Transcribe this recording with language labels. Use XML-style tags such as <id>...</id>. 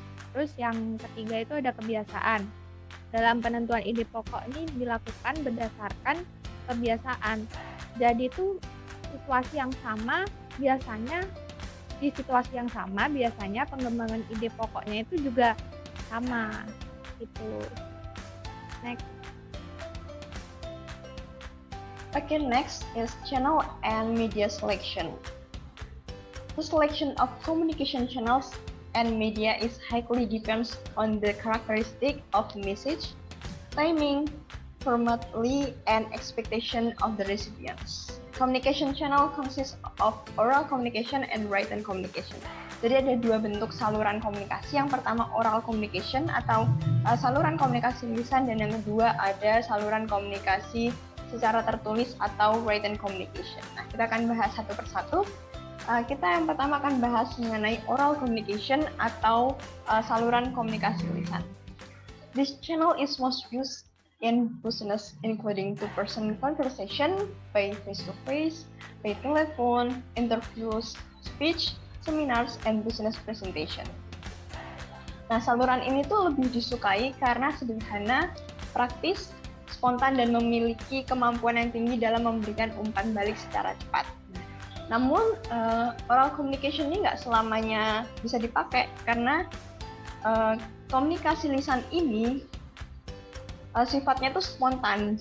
<id>Terus yang ketiga itu ada kebiasaan. Dalam penentuan ide pokok ini dilakukan berdasarkan kebiasaan. Jadi itu situasi yang sama biasanya di situasi yang sama biasanya pengembangan ide pokoknya itu juga sama gitu.</id> <en>Next. Okay, next is channel and media selection. The selection of communication channels and media is highly depends on the characteristic of message, timing, formatly, and expectation of the recipients. Communication channel consists of oral communication and written communication.</en> <id>Jadi ada dua bentuk saluran komunikasi. Yang pertama oral communication atau saluran komunikasi lisan, dan yang kedua ada saluran komunikasi secara tertulis atau written communication. Nah, kita akan bahas satu persatu. Kita yang pertama akan bahas mengenai oral communication atau saluran komunikasi lisan.</id> <en>This channel is most used in business, including two-person conversation, by face-to-face, by telephone, interviews, speech, seminars, and business presentation.</en> <id>Nah, saluran ini tuh lebih disukai karena sederhana, praktis, spontan, dan memiliki kemampuan yang tinggi dalam memberikan umpan balik secara cepat. Namun, oral communication ini nggak selamanya bisa dipakai karena komunikasi lisan ini sifatnya tuh spontan.</id>